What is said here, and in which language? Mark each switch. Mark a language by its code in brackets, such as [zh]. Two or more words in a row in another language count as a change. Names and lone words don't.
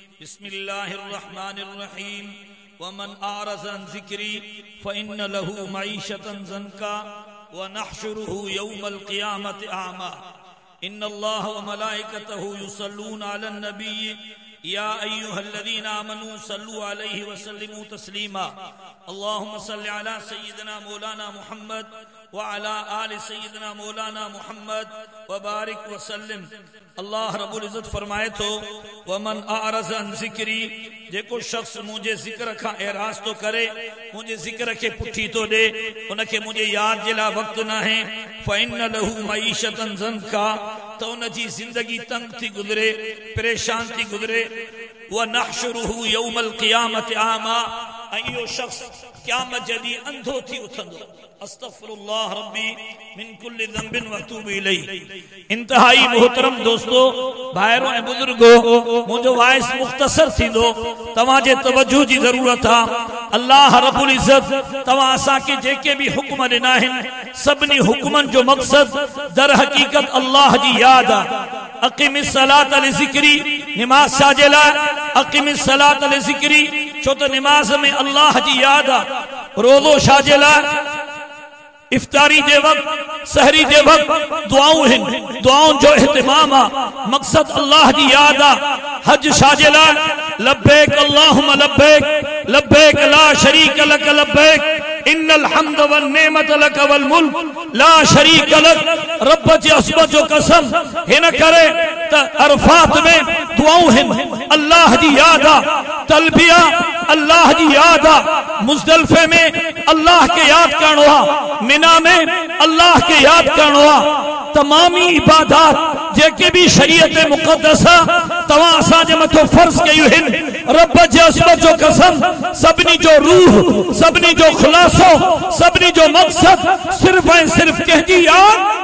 [ar] بسم الله الرحمن الرحيم ومن أعرض عن ذكري فإن له معيشة ضنكا ونحشره يوم القيامة أعمى إن الله وملائكته يصلون على النبي يا أيها الذين آمنوا صلوا عليه وسلموا تسليما اللهم صل على سيدنا مولانا محمد وعلى آل سيدنا مولانا محمد وبارك وسلم. [sd] अल्लाह [ar] رب العزة [sd] फरमाए तो [ar] ومن أعرض عن ذكري, [sd] जेको शख्स मुझे जिक्र खां एराज़ तो करे, मुझे जिक्र के पुठी तो दे, उनके मुझे याद जे लाइ वक्त न है, [ar] فإن له معيشة ضنكا, [sd] तो उन जी जिंदगी तंग थी गुजरे, परेशान थी गुजरे। [ar] ونحشره يوم القيامة أعمى, [sd] इहो शख्स क़यामत जॾहिं अंधो थी उथंदो। [ar] أستغفر الله ربي من كل ذنب وأتوب إليه. [sd] इंतहाई मोहतरम दोस्तों, भाइरो ऐं बुजुर्गो, मुंहिंजो वाइस मुख़्तसर थींदो, तव्हांजे तवज्जो जी ज़रूरत आहे। अल्लाह [ar] رب العزة [sd] तव्हां असांखे जेके बि हुक्म ॾिना आहिनि, सभिनी हुक्मनि जो मक़सद दर हक़ीक़त अल्लाह जी यादि आहे। [ar] أقم الصلاة لذكري, [sd] निमाज़ छाजे लाइ? [ar] أقم الصلاة لذكري, [sd] छो त निमाज़ में अल्लाह जी यादि आहे। रोज़ो छाजे लाइ? इफ्तारी जे वक्त, सहरी जे वक्त दुआऊं आहिनि, दुआउनि जो इहतिमाम आहे, मक़सद अल्लाह जी यादि आहे। हज छाजे लाइ? [ar] لبيك اللهم لبيك، لبيك لا شريك لك لبيك، إن الحمد والنعمة لك والملك لا شريك لك. [sd] रब जे असमत जो कसम, हिन करे त अरफात में दुआऊं आहिनि, अल्लाह जी यादि आहे। तलबिया अल्लाह जी यादि आहे। मुज़दलिफ़े में अल्लाह के याद करणो आहे, मिना में अल्लाह के याद करणो आहे। तमामी इबादात जेके भी शरीयत मुक़द्दस तवां असांजे मथो फर्ज़ कयूं आहिनि, रब जे असमत जो कसम, सभिनी जो रूह, सभिनी जो ख़ुलासो, सभिनी जो मक़सद सिर्फ़ ऐं सिर्फ़ कंहिंजी याद।